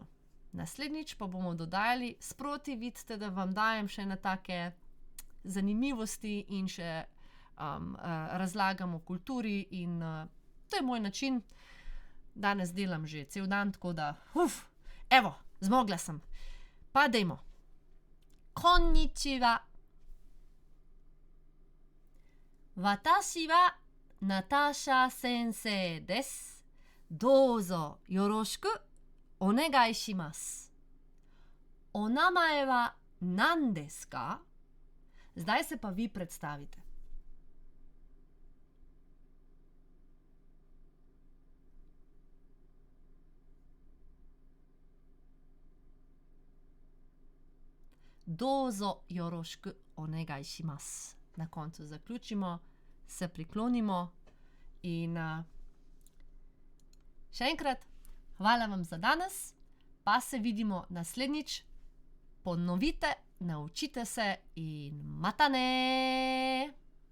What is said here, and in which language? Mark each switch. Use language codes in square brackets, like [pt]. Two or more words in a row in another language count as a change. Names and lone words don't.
[sl] Naslednjič pa bomo dodajali, sproti vidite, da vam dajem še na take zanimivosti in še razlagam o kulturi in to je moj način. Danes delam že cel dan, tako da, evo, zmogla sem. Pa dejmo. [ja] こんにちは。私はナターシャ先生です. どうぞよろしくお願いします. お名前は何ですか? [sl] Zdaj se pa vi predstavite. [ja] どうぞよろしくお願いします. [sl] Na koncu zaključimo, se priklonimo in še enkrat hvala vam za danes, pa se vidimo naslednjič. Ponovite, naučite se in matane!